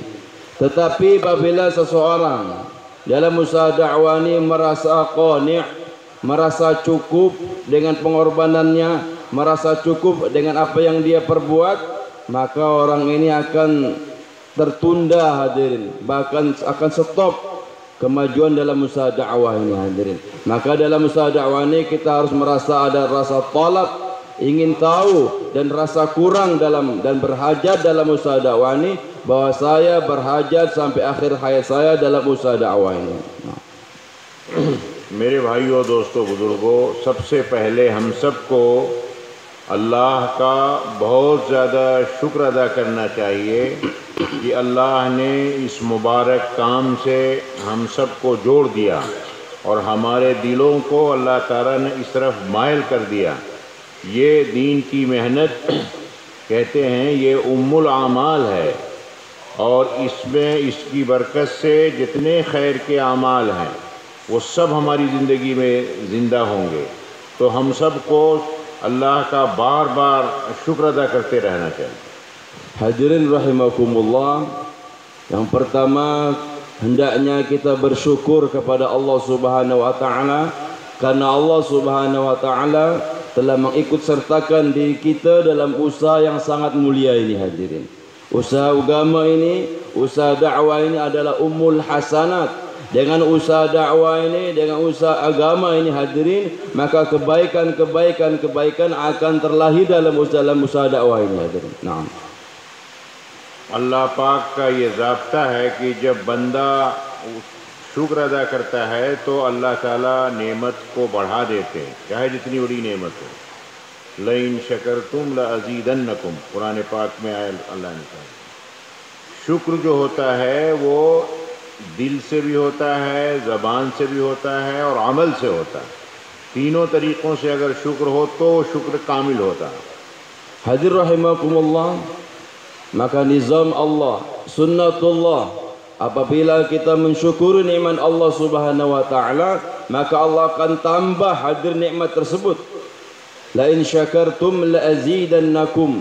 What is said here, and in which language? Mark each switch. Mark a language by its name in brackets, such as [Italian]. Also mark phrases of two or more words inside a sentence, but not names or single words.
[Indonesian] Tetapi apabila seseorang dalam usaha dakwah ini merasa qani', merasa cukup dengan pengorbanannya, merasa cukup dengan apa yang dia perbuat, maka orang ini akan tertunda hadirin, bahkan akan stop kemajuan dalam usaha dakwah ini hadirin. Maka dalam usaha dakwah ini kita harus merasa ada rasa talab, ingin tahu, dan rasa kurang dalam dan berhajat dalam usaha dakwah ini, bahwa saya berhajat sampai akhir hayat saya dalam usaha dakwah ini. [Hindi] मेरे भाइयों, दोस्तों, बुज़ुर्गों, सबसे पहले हम सबको अल्लाह का बहुत ज़्यादा शुक्र अदा करना चाहिए कि अल्लाह ने इस मुबारक काम से हम सबको जोड़ दिया और हमारे दिलों को अल्लाह ताला ने इस तरफ मायल कर दिया। ये दीन की मेहनत कहते हैं ये [Arabic] أم الأعمال [Hindi] है, और इसमें इसकी बरकत से जितने खैर के आमाल हैं वो सब हमारी ज़िंदगी में ज़िंदा होंगे। तो हम सबको अल्लाह का बार बार शुक्र अदा करते रहना चाहिए। [Indonesian] Hadirin rahimakumullah, yang pertama hendaknya kita bersyukur kepada Allah [Arabic] سبحانه وتعالى [Indonesian] karena Allah [Arabic] سبحانه وتعالى [Indonesian] telah mengikut sertakan diri kita dalam usaha yang sangat mulia ini hadirin. Usaha agama ini, usaha dakwah ini adalah [Arabic] أم الحسنات, [Indonesian] dengan usaha dakwah ini, dengan usaha agama ini hadirin, maka kebaikan akan terlahir dalam usaha dakwah ini hadirin. Naam. [Hindi] अल्लाह पाक का ये ज़ाब्ता है कि जब बंदा शुक्र अदा करता है तो अल्लाह ताला नेमत को बढ़ा देते हैं, चाहे जितनी बड़ी नेमत हो। [Arabic] لئن شكرتم لأزيدنكم, [Hindi] कुरान पाक में आया अल्लाह ने कहा। शुक्र जो होता है वो दिल से भी होता है, ज़बान से भी होता है और अमल से होता है। तीनों तरीक़ों से अगर शुक्र हो तो शुक्र कामिल होता है। [Indonesian] Hadir rahimakumullah, maka nizam Allah, sunnatullah, apabila kita mensyukuri nikmat Allah [Arabic] سبحانه وتعالى, [Indonesian] maka Allah akan tambah hadir nikmat tersebut. [Arabic] لئن شكرتم لأزيدنكم.